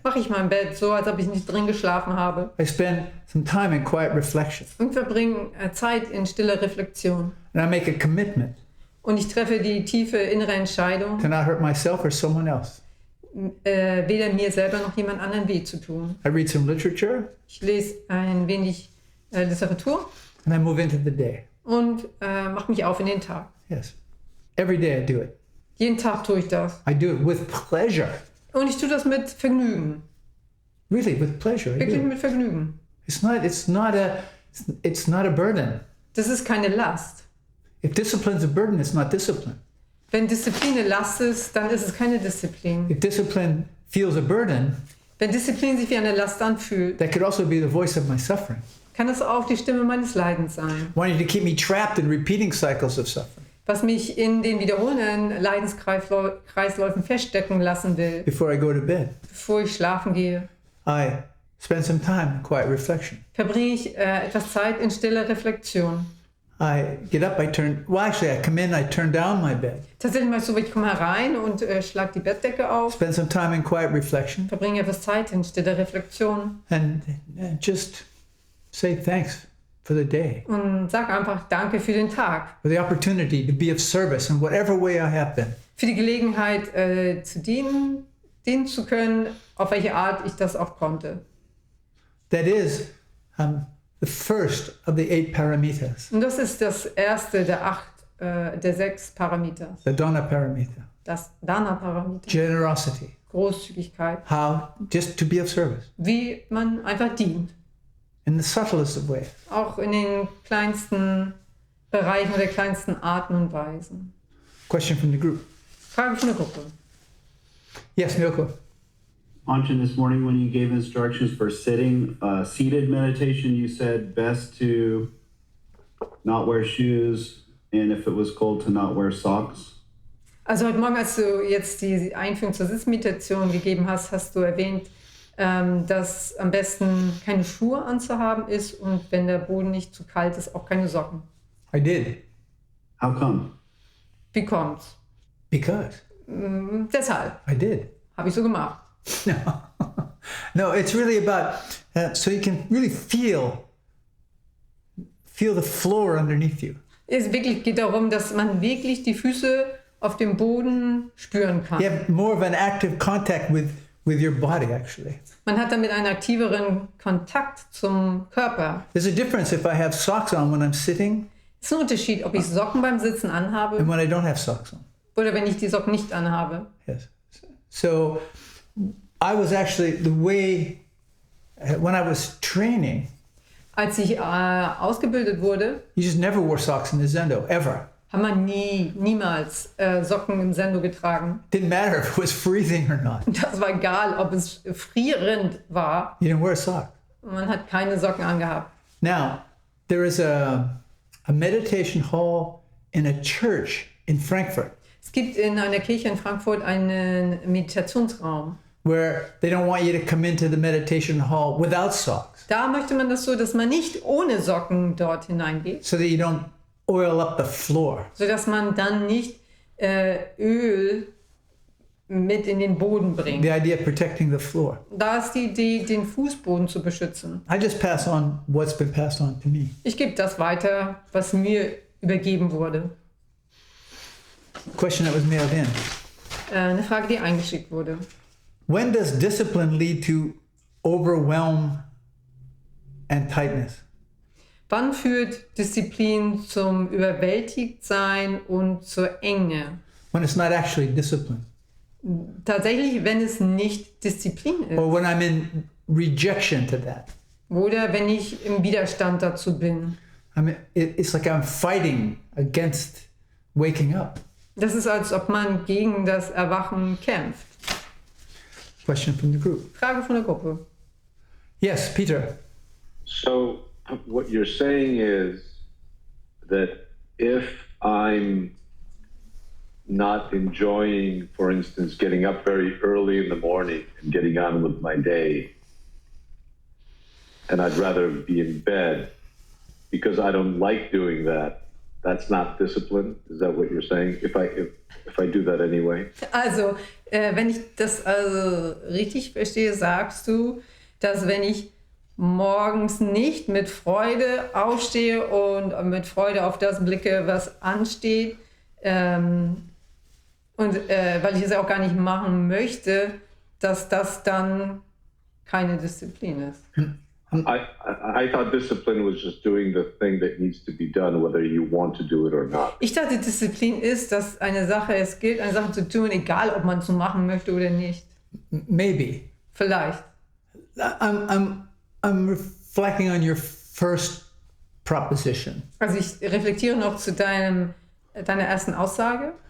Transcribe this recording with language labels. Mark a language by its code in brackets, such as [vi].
[de] mache ich mein Bett so, als ob ich nicht drin geschlafen habe. [en] I spend some time in quiet reflection. [de] Und verbringe Zeit in stiller Reflexion. [en] And I make a commitment [de] Und ich treffe die tiefe innere Entscheidung, [en] to not hurt myself or someone else. [de] weder mir selber noch jemand anderen weh zu tun. [en] I read some literature [de] Ich lese ein wenig Literatur [en] and I move into the day. [de] und mache mich auf in den Tag. [en] Yes. Every day I do it. [de] Jeden Tag tue ich das. [en] I do it with pleasure. [de] Und ich tue das mit Vergnügen. [en] Really, with pleasure. I [de] Wirklich [en] do. [de] mit Vergnügen. [en] It's not a burden. [de] Das ist keine Last. [en] If discipline's a burden, it's not discipline. [de] Wenn Disziplin eine Last ist, dann ist es keine Disziplin. [en] If discipline feels a burden, [de] Wenn Disziplin sich wie eine Last anfühlt, [en] that could also be the voice of my suffering, [de] kann das auch die Stimme meines Leidens sein, [en] wanting to keep me trapped in repeating cycles of suffering [de] was mich in den wiederholenden Leidenskreisläufen feststecken lassen will, [en] before I go to bed. [de] bevor ich schlafen gehe. [en] I spend some time in quiet reflection. [de] Verbringe ich etwas Zeit in stiller Reflexion. [en] I get up, I come in, I turn down my bed. [de] Tatsächlich mache ich so, ich komme herein und schlage die Bettdecke auf, [en] Spend some time in quiet reflection [de] verbringe etwas Zeit in stiller Reflexion [en] and just say thanks for the day, [de] und sage einfach Danke für den Tag, [en] for the opportunity to be of service in whatever way I have been. [de] für die Gelegenheit zu dienen zu können, auf welche Art ich das auch konnte. [en] That is the first of the 8 paramitas, [de] Und das ist das erste der 6 Parameters. [en] the Dana paramita, [de] Das Dana-Parameter. [en] generosity, [de] Großzügigkeit. [en] how just to be of service [de] Wie man einfach dient. [en] in the subtlest of ways. [de] Auch in den kleinsten Bereichen oder kleinsten Arten und Weisen. [en] Question from the group. [de] Frage von der Gruppe. [en] Yes, Milko. Anshin, this morning when you gave instructions for seated meditation, you said best to not wear shoes, and if it was cold, to not wear socks. [de] Also heute Morgen, als du jetzt die Einführung zur Sitzmeditation gegeben hast, hast du erwähnt, dass am besten keine Schuhe anzuhaben ist und wenn der Boden nicht zu kalt ist, auch keine Socken. [en] I did. How come? [de] Wie kommt's? [en] Because [de] Deshalb [en] I did. [de] habe ich so gemacht. [en] No, no, it's really about so you can really feel the floor underneath you. [de] Es geht darum, dass man wirklich die Füße auf dem Boden spüren kann. [en] You have more of an active contact with your body, actually. [de] Man hat damit einen aktiveren Kontakt zum Körper. [en] There's a difference if I have socks on when I'm sitting [de] Es ist ein Unterschied, ob ich Socken beim Sitzen anhabe [en] and when I don't have socks on. [de] oder wenn ich die Socken nicht anhabe. [en] Yes. So I was actually the way when I was training, [de] Als ich ausgebildet wurde, [en] you just never wore socks in the Zendo, ever. [de] hat man niemals Socken im Sendo getragen. [en] Didn't matter if it was freezing or not. [de] Das war egal, ob es frierend war. [en] You didn't wear a sock. [de] Man hat keine Socken angehabt. [en] Now, there is a meditation hall in a church in Frankfurt [de] Es gibt in einer Kirche in Frankfurt einen Meditationsraum. [en] where they don't want you to come into the meditation hall without socks [de] Da möchte man das so, dass man nicht ohne Socken dort hineingeht, [en] so that you don't oil up the floor. [de] sodass man dann nicht Öl mit in den Boden bringt. [en] The idea of protecting the floor. [de] Da ist die Idee, den Fußboden zu beschützen. [en] I just pass on what's been passed on to me. [de] Ich gebe das weiter, was mir übergeben wurde. [en] Question that was mailed in. [de] Eine Frage, die eingeschickt wurde. [en] When does discipline lead to overwhelm and tightness? [de] Wann führt Disziplin zum Überwältigtsein und zur Enge? [en] When it's not actually discipline. [de] Tatsächlich, wenn es nicht Disziplin ist. [en] Or when I'm in rejection to that. [de] Oder wenn ich im Widerstand dazu bin. [en] I mean, it's like I'm fighting against waking up. [de] Das ist, als ob man gegen das Erwachen kämpft. [en] Question from the group. [de] Frage von der Gruppe. [en] Yes, Peter. So what you're saying is that if I'm not enjoying, for instance, getting up very early in the morning and getting on with my day, and I'd rather be in bed because I don't like doing that, that's not discipline? Is that what you're saying? If I do that anyway? [de] Also, wenn ich das also richtig verstehe, sagst du, dass wenn ich morgens nicht mit Freude aufstehe und mit Freude auf das blicke, was ansteht, weil ich es auch gar nicht machen möchte, dass das dann keine Disziplin ist. [en] I thought discipline was just doing the thing that needs to be done, whether you want to do it or not. [de] Ich dachte, Disziplin ist, dass es gilt, eine Sache zu tun, egal ob man es so machen möchte oder nicht. [en] Maybe. [de] Vielleicht. [en] I'm reflecting on your first proposition. [de] Also ich reflektiere noch zu deiner ersten Aussage.